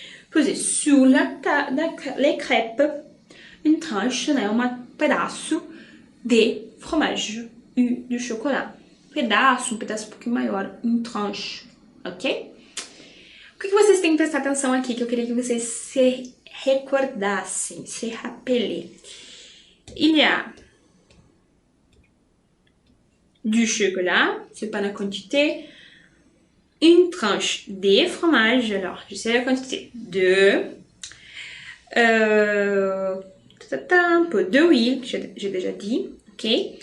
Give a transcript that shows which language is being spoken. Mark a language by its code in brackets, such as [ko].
[fr] Posez sur les crêpes une tranche, [pt] né, pedaço [fr] de fromage ou de chocolat. [pt] Um pedaço um pouquinho maior, [fr] une tranche, [pt] ok? O que vocês têm que prestar atenção aqui, que eu queria que vocês se recordassem, [fr] se rappelez. Il y a du chocolat, c'est pas la quantité, une tranche de fromage, alors je sais la quantité, un peu d'huile, j'ai déjà dit, ok?